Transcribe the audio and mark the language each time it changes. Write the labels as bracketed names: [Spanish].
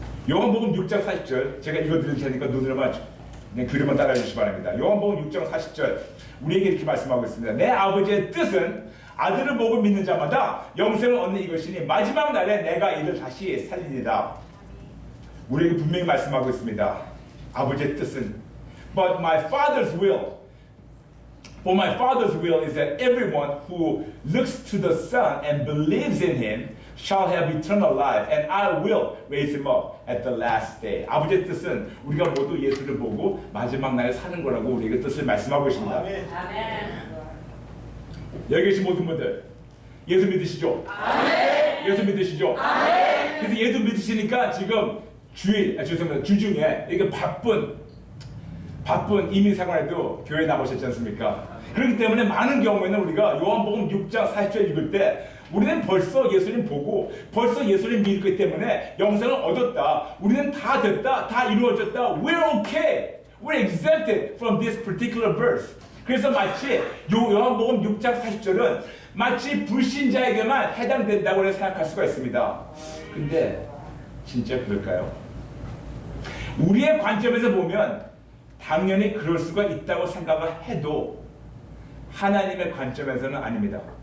[Korean] 요한복음 6장 40절 제가 읽어드릴 테니까 눈으로만 그냥 귀로만 따라해 주시기 바랍니다. 요한복음 6장 40절 우리에게 이렇게 말씀하고 있습니다. 내 아버지의 뜻은 아들을 보고 믿는 자마다 영생을 얻는 이것이니 마지막 날에 내가 이를 다시 살리리라. 우리에게 분명히 말씀하고 있습니다. 아버지의 뜻은 [English] But my father's will For my father's will is that everyone who looks to the Son and believes in him shall have eternal life, and I will raise him up at the last day. [Korean] 아버지의 뜻은 우리가 모두 예수를 보고 마지막 날에 사는 거라고 우리에게 뜻을 말씀하고 계십니다. 아멘. 여기 계신 모든 분들 예수 믿으시죠? 아멘. 예수 믿으시죠? 아멘. 그래서 예수 믿으시니까 지금 주중에 이게 바쁜 이민 생활에도 교회 나오셨지 않습니까? 그렇기 때문에 많은 경우에는 우리가 요한복음 6장 40절 읽을 때 우리는 벌써 예수님 보고 벌써 예수님 믿기 때문에 영생을 얻었다. 우리는 다 됐다. 다 이루어졌다. [English] We're okay. We're exempted from this particular verse. [Korean] 그래서 마치 요한복음 6장 40절은 마치 불신자에게만 해당된다고 생각할 수가 있습니다. 근데 진짜 그럴까요? 우리의 관점에서 보면 당연히 그럴 수가 있다고 생각을 해도 하나님의 관점에서는 아닙니다.